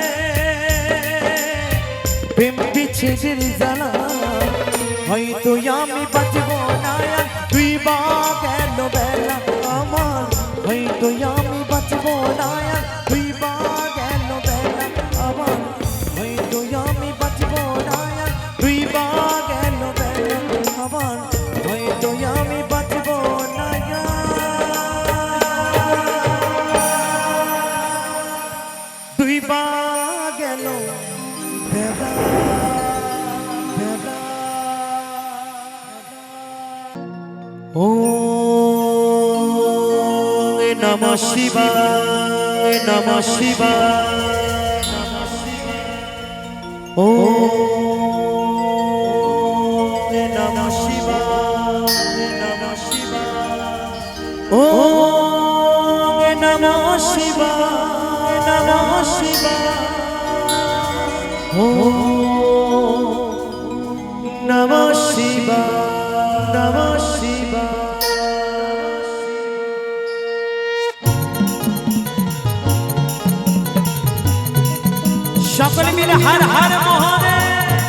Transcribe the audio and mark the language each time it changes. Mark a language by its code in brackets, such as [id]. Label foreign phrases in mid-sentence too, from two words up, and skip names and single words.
[bn] প্রেম বিচ্ছেদের জ্বালা হয়তো আমি বাঁচব না তুই বা গেল বেলা আমার হয়তো আমি বাঁচব না তুই বা গেল বেলা আমার হয়তো আমি বাঁচব না তুই বা গেল বেলা আমার হয়তো আমি বাঁচব না তুই বা গেল বেলা [sa] ॐ नमः शिवाय नमः शिवाय ॐ नमः शिवाय नमः शिवाय ॐ नमः शिवाय नमः शिवाय ॐ नमः शिवाय नमः शिवाय [bn] সকলে মিলে হর হর মহাদেব